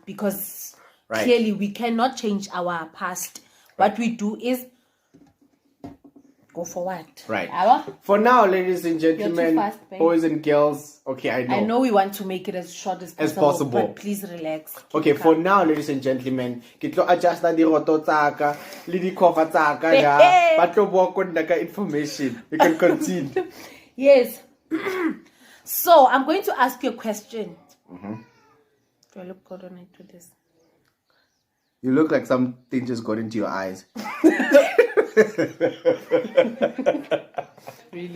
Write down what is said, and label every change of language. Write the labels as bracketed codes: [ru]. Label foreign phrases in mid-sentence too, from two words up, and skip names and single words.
[en] Because clearly, we cannot change our past. What we do is go forward. Right. Our? For now, ladies and gentlemen, fast, boys and girls. Okay, I know. I know we want to make it as short as possible. But please relax. Okay, for now, ladies and gentlemen, [tn] ke tlo adjusta di roto tsaka le di cover tsaka ya ba tlo bua ko nna ka information. [en] You can continue. Yes. So, I'm going to ask you a question. Do I look good when I do this? You look like something just got into your eyes. Really?